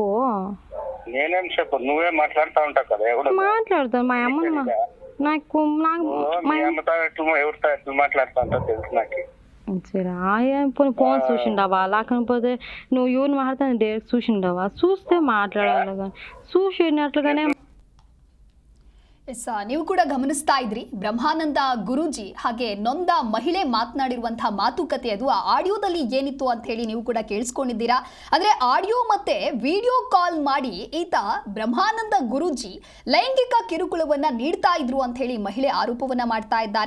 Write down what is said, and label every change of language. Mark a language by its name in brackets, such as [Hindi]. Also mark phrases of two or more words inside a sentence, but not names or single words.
[Telugu] నేనేం చెప్పు, నువ్వే మాట్లాడుతూ ఉంటావు కదా. ఎవడు మాట్లాడతాను? మా అమ్మ నాకు ఎవరితో ఎట్లా మాట్లాడుతూ ఉంటావు తెలుసు నాకు. సరే ఫోన్ చూసిండవా? లేకపోతే నువ్వు ఎవరిని మాట్లాడుతా డైరెక్ట్ చూసిండవా? చూస్తే మాట్లాడాలి కానీ చూసినట్లుగానే. [Kannada] ನೀವು ಕೂಡ ಗಮನಿಸ್ತಾ ಇದ್ರಿ ಬ್ರಹ್ಮಾನಂದ ಗುರೂಜಿ ಹಾಗೆ ನೊಂದ ಮಹಿಳೆ ಮಾತನಾಡಿರುವಂತಹ ಮಾತುಕತೆ. ಅದು ಆ ಆಡಿಯೋದಲ್ಲಿ ಏನಿತ್ತು ಅಂತ ಹೇಳಿ ನೀವು ಕೂಡ ಕೇಳಿಸ್ಕೊಂಡಿದ್ದೀರಾ. ಅಂದ್ರೆ ಆಡಿಯೋ ಮತ್ತೆ ವಿಡಿಯೋ ಕಾಲ್ ಮಾಡಿ ಈತ ಬ್ರಹ್ಮಾನಂದ ಗುರೂಜಿ ಲೈಂಗಿಕ ಕಿರುಕುಳವನ್ನ ನೀಡ್ತಾ ಇದ್ರು ಅಂತ ಹೇಳಿ ಮಹಿಳೆ ಆರೋಪವನ್ನ ಮಾಡ್ತಾ ಇದ್ದಾರೆ.